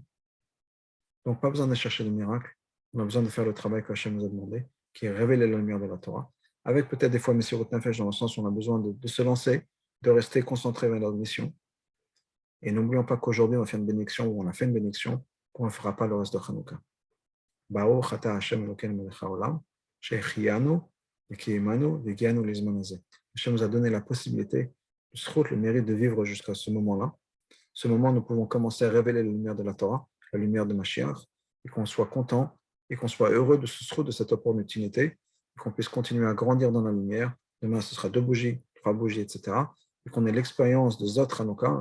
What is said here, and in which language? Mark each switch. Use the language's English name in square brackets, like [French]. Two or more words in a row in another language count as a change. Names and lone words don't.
[French] Donc, pas besoin de chercher de miracle. On a besoin de faire le travail que Hachem nous a demandé, qui est révéler la lumière de la Torah. Avec peut-être des fois [Hebrew] מסירות נפש, [French] dans le sens où on a besoin de se lancer, de rester concentré vers notre mission. Et n'oublions pas qu'aujourd'hui, on fait une bénédiction, ou on a fait une bénédiction, qu'on ne fera pas le reste de Hanouka. [Hebrew] ברוך אתה השם אלוקינו מלך העולם שהחיינו וקיימנו והגיענו לזמן הזה. [French] Hashem nous a donné la possibilité, le mérite de vivre jusqu'à ce moment-là. Ce moment, nous pouvons commencer à révéler la lumière de la Torah, la lumière de Mashiach, et qu'on soit content et qu'on soit heureux de cette opportunité, et qu'on puisse continuer à grandir dans la lumière. Demain, ce sera 2 bougies, 3 bougies, etc. Et qu'on ait l'expérience de [Hebrew] זאת חנוכה.